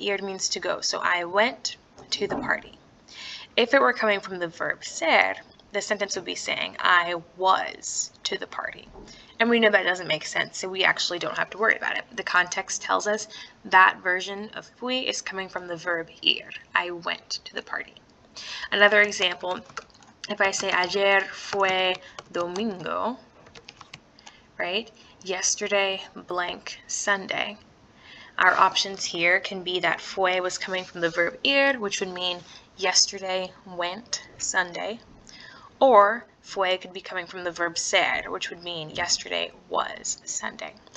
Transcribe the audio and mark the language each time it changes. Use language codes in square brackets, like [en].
[en] Ir means to go, so I went to the party. If it were coming from the verb ser, the sentence would be saying, I was to the party. And we know that doesn't make sense, so we actually don't have to worry about it. The context tells us that version of fui is coming from the verb ir, I went to the party. Another example, if I say, [es] ayer fue domingo, [en] right? Yesterday blank Sunday. Our options here can be that fue was coming from the verb ir, which would mean yesterday went Sunday, or fue could be coming from the verb ser, which would mean yesterday was Sunday.